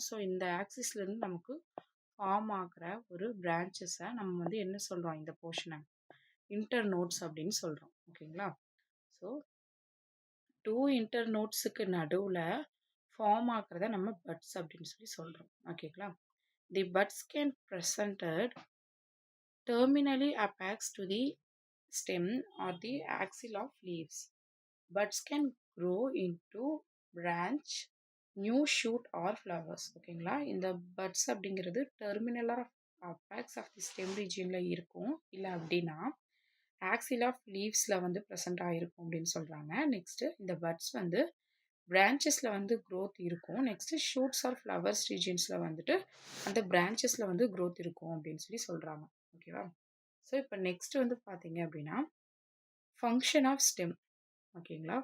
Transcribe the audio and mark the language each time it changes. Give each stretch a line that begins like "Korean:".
Tamil: So இந்த ஆக்சிஸ்லேருந்து நமக்கு form ஆகிற ஒரு பிரான்ச்சஸை நம்ம வந்து என்ன சொல்கிறோம், இந்த போர்ஷனை இன்டர் நோட்ஸ் அப்படின்னு சொல்கிறோம். ஓகேங்களா? ஸோ 2 இன்டர் நோட்ஸுக்கு நடுவில் ஃபார்ம் ஆகிறத நம்ம பட்ஸ் அப்படின்னு சொல்லி சொல்கிறோம். ஓகேங்களா?
English: The buds can presented terminally apex to the stem or the axil of leaves. Buds can grow into branch, new shoot or flowers.
Tamil: ஓகேங்களா? இந்த buds அப்படிங்கிறது terminal or apex of the stem regionல இருக்கும். இல்லை அப்படின்னா axil of leavesல வந்து present ஆகிருக்கும் அப்படின்னு சொல்கிறாங்க. நெக்ஸ்ட்டு இந்த buds வந்து பிரான்ச்சஸில் வந்து growth இருக்கும். நெக்ஸ்ட்டு ஷூட்ஸ் ஆர் ஃப்ளவர்ஸ் ரீஜன்ஸில் வந்துட்டு அந்த பிரான்ச்சஸில் வந்து growth இருக்கும் அப்படின்னு சொல்லி சொல்கிறாங்க. ஓகேவா? ஸோ இப்போ நெக்ஸ்ட் வந்து பார்த்தீங்க அப்படின்னா ஃபங்க்ஷன் ஆஃப் ஸ்டெம். ஓகேங்களா?